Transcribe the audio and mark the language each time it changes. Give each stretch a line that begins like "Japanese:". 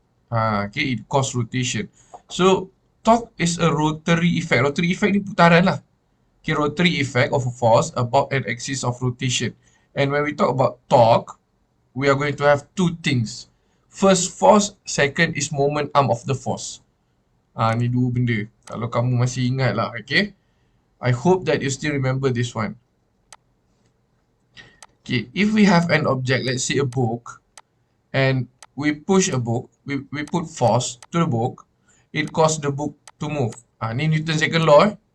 English: Okay, it cause rotation. So torque is a rotary effect. Rotary effect
Malay: ni putaran lah.
English: Okay, rotary effect of a force about an axis of rotation. And when we talk about torque, we are going to have two things. First force, second is moment arm of the force.
Malay: Ni dua benda. Kalau kamu masih ingat lah, okay.
English: I hope that you still remember this one. Okay, if we have an object, let's say a book, and we push a book, we put force to the book, it causes the book to move. Ni Newton's second law.